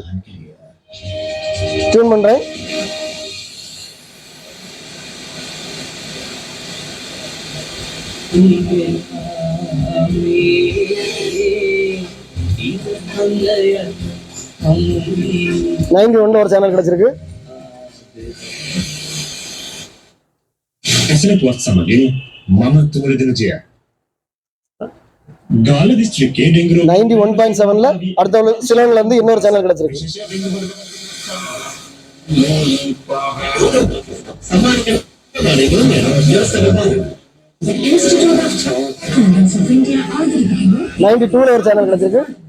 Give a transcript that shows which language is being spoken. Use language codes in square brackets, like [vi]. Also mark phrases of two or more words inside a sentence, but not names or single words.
[ta] டியூன் பண்றேன். ஒரு சேனல் கிடைச்சிருக்கு. මම තුමලදන ජය 91.7ல அடுத்த சிலன்ல இருந்து இன்னொரு சேனல் கிடைச்சிருக்கு. ஒரு சேனல் கிடைச்சிருக்கு.